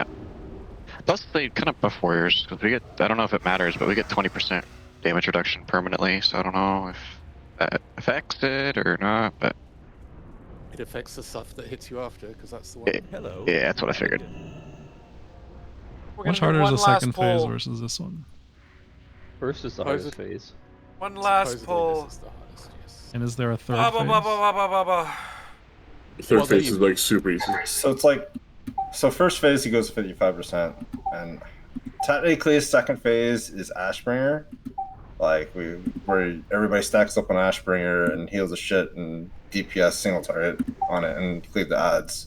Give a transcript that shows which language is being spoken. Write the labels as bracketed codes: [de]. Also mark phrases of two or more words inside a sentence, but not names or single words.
[en] Plus, they kind of buff warriors, because we get, I don't know if it matters, but we get 20% damage reduction permanently, so I don't know if that affects it or not, but... It affects the stuff that hits you after, because that's the one. Yeah, that's what I figured. We're Much gonna do harder is one the last second phase pull. versus this one. First is the hardest phase. One last Supposedly pull. This is the hardest, yes. And is there a third Ba, ba, phase? ba, ba, ba, ba, ba. Third phase is like super easy. So it's like, so first phase he goes 55%, and technically second phase is Ashbringer. Like where everybody stacks up on Ashbringer and heals the shit and DPS single target on it and cleave the adds.